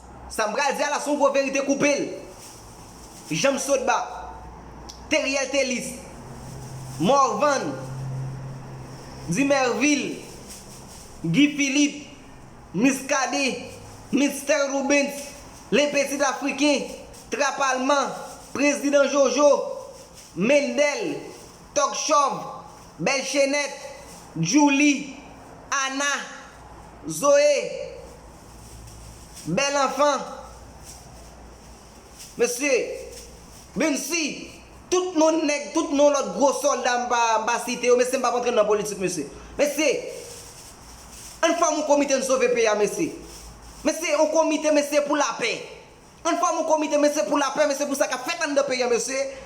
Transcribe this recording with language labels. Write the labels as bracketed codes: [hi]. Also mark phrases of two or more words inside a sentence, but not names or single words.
[ht] Sa m pral di a la, se yon gwo verite, koupe l. Jan m sot ba. Teriel Telis. Morvan. Dimerville. Guy Philippe. Miss Kade. Mister Rubens. Les Petits Africains. Trapalman. Président Jojo. Mendel. Tokchov. Belle Chenette. Julie. Anna. Zoé. Bel Enfant. Mesye, men si, tout nou nèg, tout nou lòt gwo sòlda m pa, m pa site yo, mesye, m pa rantre nan politik, mesye. Mesye, ann fòm yon komite nou sove peyi a, mesye. Mesye, yon komite, mesye, pou lapè. Ann fòm yon komite, mesye, pou lapè, mesye, pou sa ka fèt ann nan peyi a, mesye.